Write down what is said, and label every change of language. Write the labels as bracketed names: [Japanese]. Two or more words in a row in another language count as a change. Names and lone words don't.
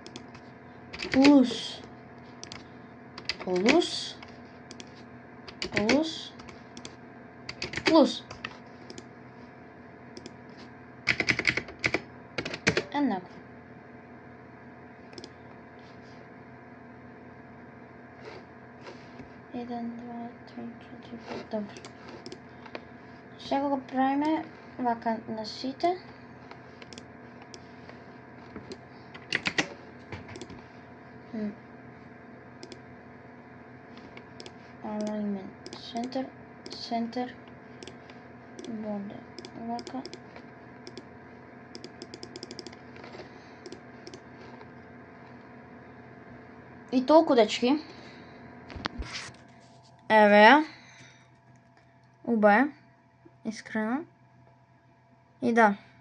[Macedonian] Еднакво. Еден, два, три, четири, пет, добро. Сега го правиме вака на сите. [English] Alignment, center, border, [Macedonian] вака. И толку, дечки. Еве ја. Уба е. Искрено. И да.